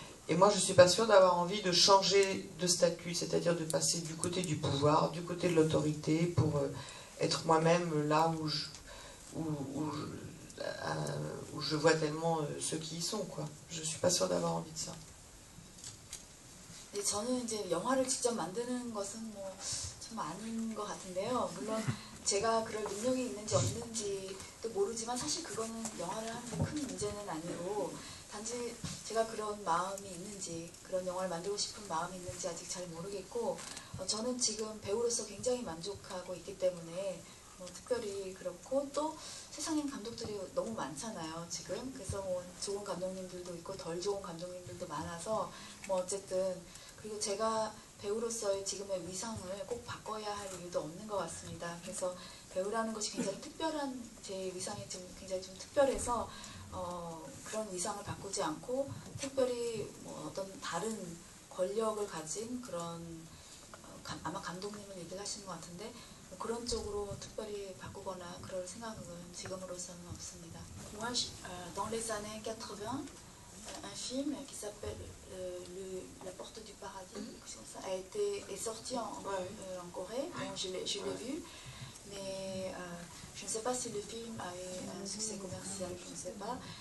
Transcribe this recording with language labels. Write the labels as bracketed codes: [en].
[fr] Et moi, je ne suis pas sûre d'avoir envie de changer de statut, c'est-à-dire de passer du côté du pouvoir, du côté de l'autorité, pour être moi-même là où je vois tellement ceux qui y sont, quoi. Je ne suis pas sûre d'avoir envie de ça. [ko] 네, 저는 이제 영화를 직접 만드는 것은 뭐 좀 아닌 것 같은데요. 물론 제가 그럴 능력이 있는지 없는지도 모르지만 사실 그거는 영화를 하는데 큰 문제는 아니고 단지 제가 그런 마음이 있는지 그런 영화를 만들고 싶은 마음이 있는지 아직 잘 모르겠고 저는 지금 배우로서 굉장히 만족하고 있기 때문에 뭐 특별히 그렇고 또 세상엔 감독들이 너무 많잖아요 지금. 그래서 뭐 좋은 감독님들도 있고 덜 좋은 감독님들도 많아서 뭐 어쨌든 그리고 제가 배우로서의 지금의 위상을 꼭 바꿔야 할 이유도 없는 것 같습니다. 그래서 배우라는 것이 굉장히 특별한 제 위상이 좀 굉장히 좀 특별해서 그런 위상을 바꾸지 않고 특별히 뭐 어떤 다른 권력을 가진 그런 아마 감독님을 얘기를 하시는 것 같은데 뭐 그런 쪽으로 특별히 바꾸거나 그럴 생각은 지금으로서는 없습니다. [fr] Moi, dans les années 80, un film qui s'appelle La Porte du Paradis est sorti en Corée. Bon, je l'ai vu, mais je ne sais pas si le film a eu un succès commercial, je ne sais pas.